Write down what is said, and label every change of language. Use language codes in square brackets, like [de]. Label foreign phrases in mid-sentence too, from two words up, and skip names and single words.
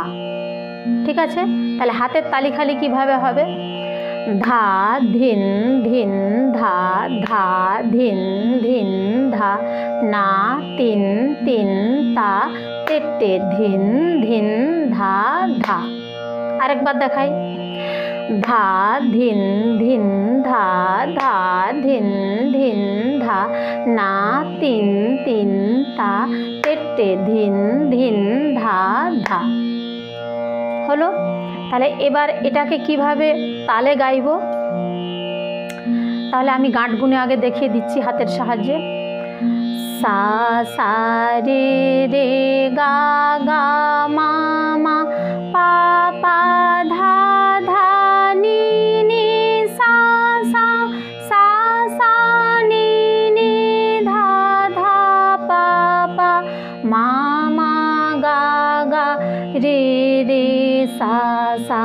[bn] ঠিক আছে? তাহলে হাতের তালি খালি কিভাবে হবে? ধা ধিন ধিন ধা ধা ধিন ধিন ধা না তিন তিন তা তেটে ধিন ধিন ধা ধা। আরেকবার দেখাই। ধা ধিন ধিন ধা ধা ধিন ধিন ধা না তিন তিন তা তেটে ধিন ধিন ধা ধা। হলো। তাহলে এবার এটাকে কিভাবে তালে গাইব, তাহলে আমি গাঁট গুনে আগে দেখিয়ে দিচ্ছি হাতের সাহায্যে। সা সা রে রে গা গা মা মা পা পা ধা ধা নি নি সা সা সা সা নি নি ধা ধা পা পা মা মা গা গা রে রে সা সা।